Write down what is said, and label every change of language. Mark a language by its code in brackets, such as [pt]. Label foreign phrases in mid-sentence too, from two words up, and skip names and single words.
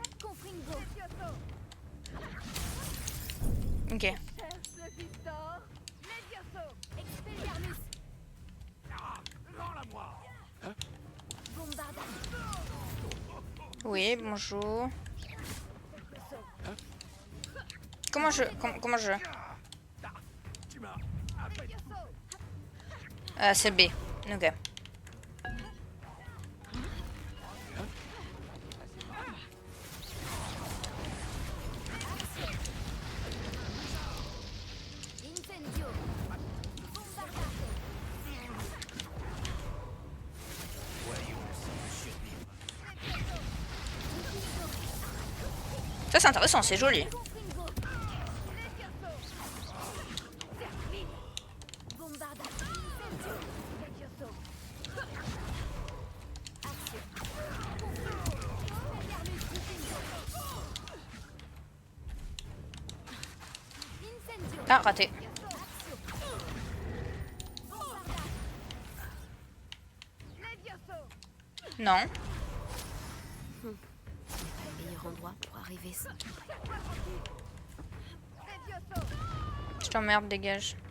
[fr] Confringo. Ok. Cherche le Victor. Levioso. Expelliarmus. Rends-la-moi. Bombarda. Oui, bonjour. Comment je... Comment je... Tu m'as appelé. C'est B. Ok. Incendio. Bombarda. Ça, c'est intéressant, c'est joli. Confringo. Levioso. Termine. Bombarda. Incendio. Levioso. Action. Expelliarmus. Incendio. Ah, raté. Non. Le meilleur endroit pour arriver sans. Je t'emmerde, dégage.